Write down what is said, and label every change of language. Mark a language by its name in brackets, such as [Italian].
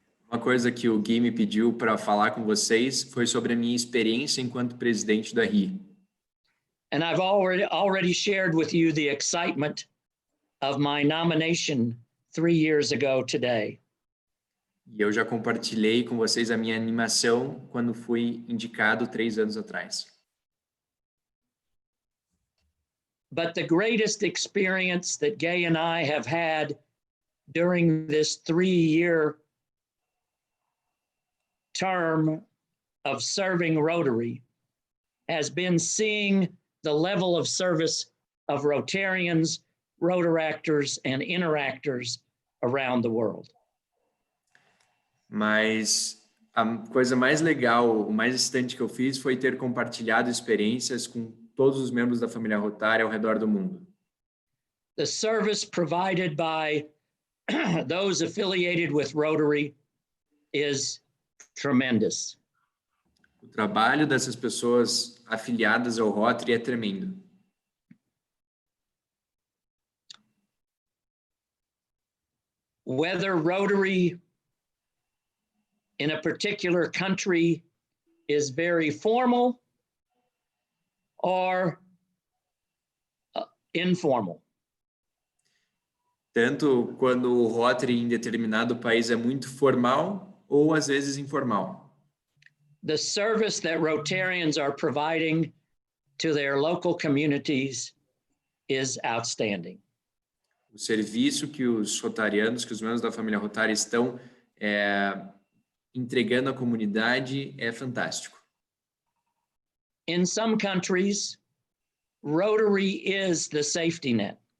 [Portuguese] Uma coisa que o Gui me pediu para falar com vocês foi sobre a minha experiência enquanto presidente da RI. [English] And I've already shared with you the excitement of my nomination 3 years ago today. [Portuguese] E eu já compartilhei com vocês a minha animação quando fui indicado 3 anos atrás. [English] But the greatest experience that Gay and I have had during this 3-year term of serving Rotary has been seeing the level of service of Rotarians, Rotaractors, and Interactors around the world. [Portuguese] Mas a coisa mais legal, o mais excitante que eu fiz foi ter compartilhado experiências com todos os membros da família rotária ao redor do mundo. [English] The service provided by those affiliated with Rotary is tremendous. [Portuguese] O trabalho dessas pessoas afiliadas ao Rotary é tremendo. [English] Whether Rotary in a particular country is very formal or informal. [Portuguese] Tanto quando o Rotary em determinado país é muito formal ou às vezes informal. [English] The service that Rotarians are providing to their local communities is outstanding. [Portuguese] O serviço que os rotarianos, que os membros da família Rotary estão entregando à comunidade é fantástico. [English] In some countries, Rotary is the safety net.